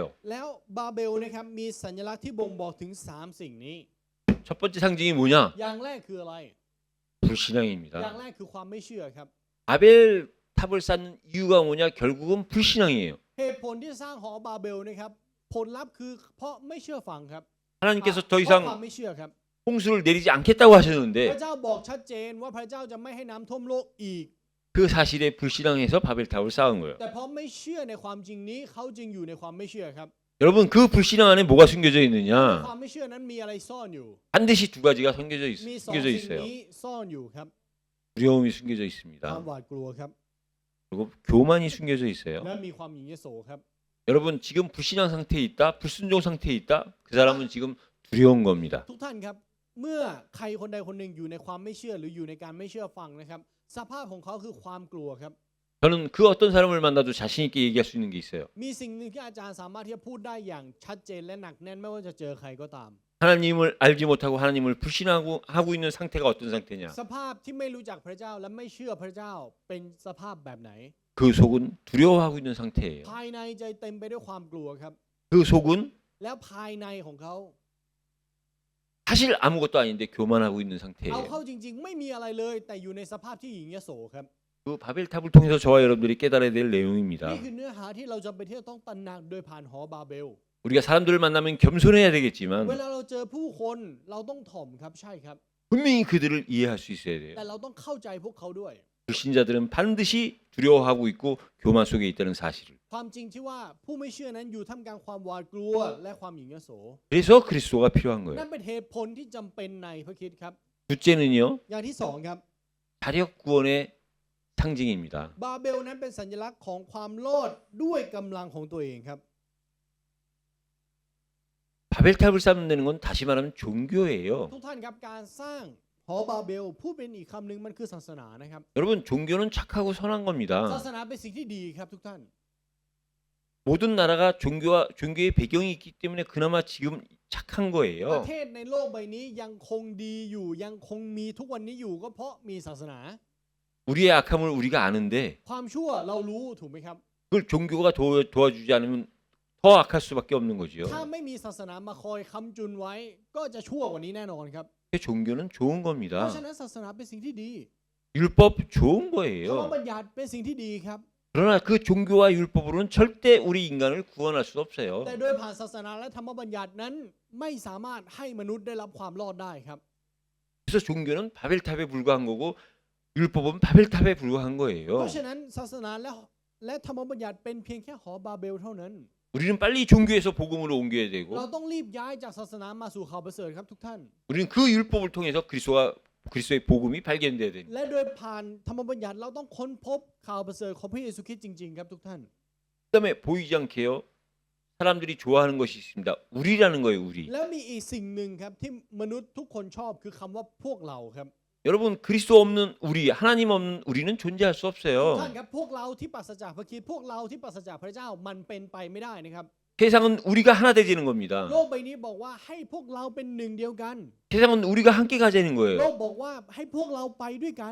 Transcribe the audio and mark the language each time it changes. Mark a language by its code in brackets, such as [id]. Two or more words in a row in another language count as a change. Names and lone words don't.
[th] แล้วบาเบลนะครับมีสัญลักษณ์ที่บ่งบอกถึง3สิ่งนี้ [ko] 첫 번째 상징이 뭐냐? [th] อย่างแรกคืออะไร อย่าง [ko] 불신앙입니다. [th] แรกคือความไม่เชื่อครับ [ko] 바벨탑을 쌓는 이유가 뭐냐? 결국은 불신앙이에요. [th] เหตุผลที่สร้างหอบาเบลนะครับผลลัพธ์คือเพราะไม่เชื่อฟังครับ [ko] 하나님께서 [th] เพ [ko] 더 [th] ราะความ [ko] 이상 [th] ไม่เชื่อครับ [ko] 홍수를 내리지 않겠다고 [th] พ [ko] 하셨는데 [th] ระเจ้าบอกชัดเจนว่าพระเจ้าจะไม่ให้น้ำท่วมโลกอีก [ko] 그 사실에 불신앙해서 바벨탑을 쌓은 거예요. [th] แต่เพราะไม่เชื่อในความจริงนี้เขาจึงอยู่ในความไม่เชื่อครับ [ko] 여러분 그 불신앙 안에 뭐가 숨겨져 [th] ใน [ko] 있느냐? [th] ความไม่เชื่อนั้นมีอะไรซ่อนอยู่ [ko] 반드시 두 가지가 [th] มีสอง [ko] 숨겨져 [th] สิ่ง [ko] 있어요. [th] นี้ซ่อนอยู่ครับ [ko] 두려움이 숨겨져 [th] ความ [ko] 있습니다. [th] หวาดกลัวครับ [ko] 그리고 교만이 숨겨져 있어요. [th] และมีความหยิ่งยโสครับ [ko] 여러분 지금 불신앙 상태에 있다, 불순종 상태에 있다. 그 사람은 지금 두려운 겁니다. [th] ทุกท่านครับเมื่อใครคนใดคนหนึ่งอยู่ในความไม่เชื่อหรืออยู่ในการไม่เชื่อฟังนะครับสภาพของเขาคือความกลัวครับ [ko] 저는 그 어떤 사람을 만나도 자신 있게 얘기할 수 있는 게 있어요. [th] มีสิ่งหนึ่งที่อาจารย์สามารถที่จะพูดได้อย่างชัดเจนและหนักแน่นไม่ว่าจะเจอใครก็ตาม [ko] 하나님을 알지 못하고 하나님을 불신하고 있는 상태가 어떤 상태냐? [th] สภาพที่ไม่รู้จักพระเจ้าและไม่เชื่อพระเจ้าเป็นสภาพแบบไหน [ko] 그 속은 두려워하고 있는 상태예요. [th] ภายในใจเต็มไปด้วยความกลัวครับ [ko] 그 속은 [th] แล้วภายในของเขา [ko] 사실 아무것도 아닌데 교만하고 있는 [th] เอา [ko] 상태예요. [th] เข้าจริงๆ ไม่มีอะไรเลย แต่อยู่ในสภาพที่หยิ่งยโสครับ [ko] 그 바벨탑을 통해서 저와 여러분들이 깨달아야 될 내용입니다. [th] นี่คือเนื้อหาที่เราจะไปที่จะต้องตระหนักโดยผ่านหอบาเบล [ko] 우리가 사람들을 만나면 겸손해야 [th] เว [ko] 되겠지만 [th] ลาเราเจอผู้คนเราต้องถ่อมครับใช่ครับ [ko] 분명히 그들을 이해할 수 있어야 돼요. [th] แต่เราต้องเข้าใจพวกเขาด้วย [ko] 불신자들은 반드시 두려워하고 있고 교만 속에 있다는 사실을. [th] ความจริงที่ว่าผู้ไม่เชื่อนั้นอยู่ท่ามกลางความหวาดกลัวและความหยิ่งยโส [ko] 그래서 그리스도가 필요한 [th] นั่ [ko] 거예요. [th] นเป็นเหตุผลที่จำเป็นในพระคริสต์ครับ [ko] 둘째는요. [th] อย่างที่สองครับ [ko] 자력 구원의 상징입니다. [th] บาเบลนั้นเป็นสัญลักษณ์ของความรอดด้วยกำลังของตัวเองครับ [ko] 바벨탑을 쌓는다는 건 다시 말하면 종교예요. [th] ทุกท่านครับการสร้างหอบาเบลพูดเป็นอีกคำหนึ่งมันคือศาสนานะครับ [ko] 여러분 종교는 착하고 선한 [th] ศา [ko] 겁니다. [th] สนาเป็นสิ่งที่ดีครับทุกท่าน [ko] 모든 나라가 종교의 배경이 있기 때문에 그나마 지금 착한 [th] ประ [ko] 거예요. [th] เทศในโลกใบนี้ยังคงดีอยู่ยังคงมีทุกวันนี้อยู่ก็เพราะมีศาสนา [ko] 우리의 악함을 우리가 아는데 [th] ความชั่วเรารู้ถูกไหมครับ [ko] 그걸 종교가 도와주지 않으면 더 악할 수밖에 없는 거지요. [th] ถ้าไม่มีศาสนามาคอยค้ำจุนไว้ก็จะชั่วกว่านี้แน่นอนครับ [ko] 종교는 좋은 [th] เพ [ko] 겁니다. [th] ราะฉะนั้นศาสนาเป็นสิ่งที่ดี [ko] 율법 좋은 [th] ธรรม [ko] 거예요. [th] บัญญัติเป็นสิ่งที่ดีครับ [ko] 그러나 그 종교와 율법으로는 절대 우리 인간을 구원할 수 없어요. [th] แต่โดยผ่านศาสนาและธรรมบัญญัตินั้นไม่สามารถให้มนุษย์ได้รับความรอดได้ครับ [ko] 그래서 종교는 바벨탑에 불과한 거고 율법은 바벨탑에 불과한 [th] เพ [ko] 거예요. [th] ราะฉะนั้นศาสนาและธรรมบัญญัติเป็นเพียงแค่หอบาเบลเท่านั้น [ko] 우리는 빨리 종교에서 복음으로 옮겨야 [th] เรา [ko] 되고 [th] ต้องรีบย้ายจากศาสนามาสู่ข่าวประเสริฐครับทุกท่าน [ko] 우리는 그 율법을 통해서 그리스도의 복음이 발견돼야 됩니다. [th] และโดยผ่านธรรมบัญญัติเราต้องค้นพบข่าวประเสริฐของพระเยซูคริสต์จริงๆครับทุกท่าน [ko] 그다음에 보이지 않게요. 사람들이 좋아하는 것이 있습니다. 우리라는 거예요, 우리. [th] แล้วมีอีกสิ่งหนึ่งครับที่มนุษย์ทุกคนชอบคือคำว่าพวกเราครับ [ko] 여러분 그리스도 없는 우리, 하나님 없는 우리는 존재할 수 [th] ทุก [ko] 없어요. [th] ท่านครับพวกเราที่ปราศจากพระคริสต์พวกเราที่ปราศจากพระเจ้ามันเป็นไปไม่ได้นะครับ [ko] 세상은 우리가 하나 되지는 겁니다. [th] โลกใบนี้บอกว่าให้พวกเราเป็นหนึ่งเดียวกัน [ko] 세상은 우리가 함께 가자는 [th] โล [ko] 거예요. [th] กบอกว่าให้พวกเราไปด้วยกัน